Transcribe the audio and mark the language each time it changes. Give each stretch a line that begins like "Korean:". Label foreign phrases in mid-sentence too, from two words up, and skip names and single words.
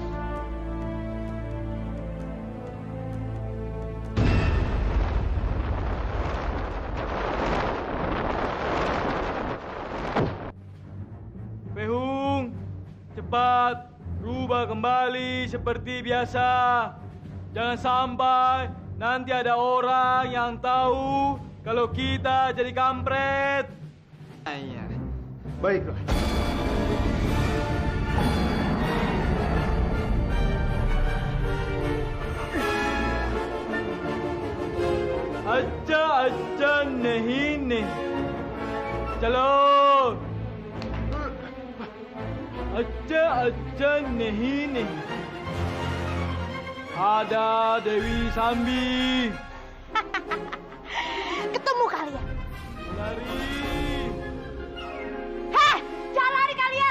Indonesian: Pehung, cepat rubah kembali seperti biasa. Jangan sampai nanti ada orang yang tahu kalau kita jadi kampret. Iya. Baiklah.
Hindi: अच्छा नहीं नहीं चलो अच्छा नहीं नहीं
Indonesian: ada Dewi Sambi. Ketemu kalian. Lari. Heh, jangan lari kalian.